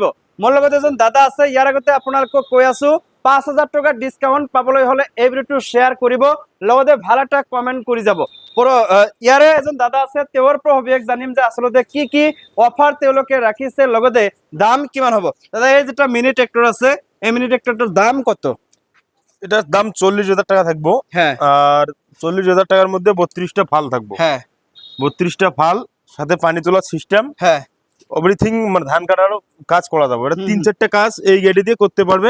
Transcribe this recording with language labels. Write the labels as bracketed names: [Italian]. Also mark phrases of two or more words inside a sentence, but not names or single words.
[Assamese] মোৰ লগত এজন দাদা আছে, ইয়াৰ আগতে আপোনালোকক কৈ আছো 5,000 টকা ডিছকাউণ্ট পাবলৈ হলে এই ভিডিঅ'টো শ্বেয়াৰ কৰিব, লগতে ভাল এটা কমেণ্ট কৰি যাব। ইয়াৰে এজন দাদা আছে, তেওঁৰ পৰা সবিশেষ জানিম যে আচলতে কি কি অফাৰ তেওঁলোকে ৰাখিছে, লগতে দাম কিমান হ'ব। দাদা, [Bangla] এই যেটা [English] mini tractor [Bangla] আছে, এই [English] mini tractorটার [Bangla] দাম কত? এটার দাম 40,000 টাকা থাকবো। হ্যাঁ, আর 40,000 টাকার মধ্যে 32টা ফাল থাকবো। হ্যাঁ, 32টা ফাল, সাথে পানি তোলার সিস্টেম, হ্যাঁ, এভরিথিং, মানে ধান কাটারও কাজ করা যাবে। এটা 3-4টা কাজ এই গাড়ি দিয়ে করতে পারবে।